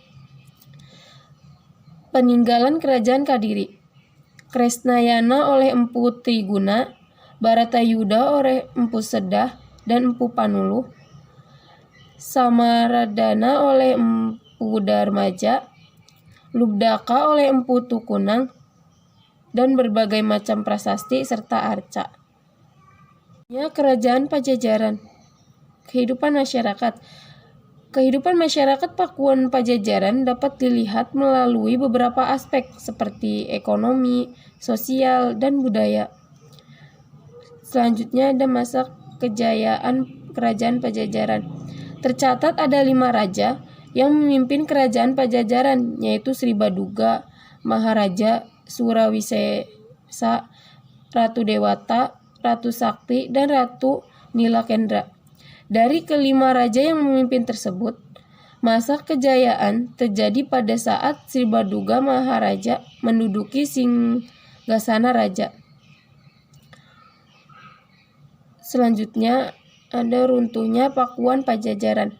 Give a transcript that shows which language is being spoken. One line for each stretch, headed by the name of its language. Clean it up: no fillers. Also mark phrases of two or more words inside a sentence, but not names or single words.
Indonesian: Peninggalan Kerajaan Kadiri. Kresnayana oleh Empu Triguna, Baratayuda oleh Empu Sedah dan Empu Panuluh, Samaradana oleh Empu Darmaja, Lubdaka oleh Empu Tukunang, dan berbagai macam prasasti serta arca. Kerajaan Pajajaran. Kehidupan masyarakat. Kehidupan masyarakat Pakuan Pajajaran dapat dilihat melalui beberapa aspek seperti ekonomi, sosial, dan budaya. Selanjutnya ada masa kejayaan Kerajaan Pajajaran. Tercatat ada 5 raja yang memimpin Kerajaan Pajajaran, yaitu Sri Baduga, Maharaja Surawisesa, Ratu Dewata, Ratu Sakti, dan Ratu Nilakendra. Dari kelima raja yang memimpin tersebut, masa kejayaan terjadi pada saat Sri Baduga Maharaja menduduki singgasana raja. Selanjutnya ada runtuhnya Pakuan Pajajaran.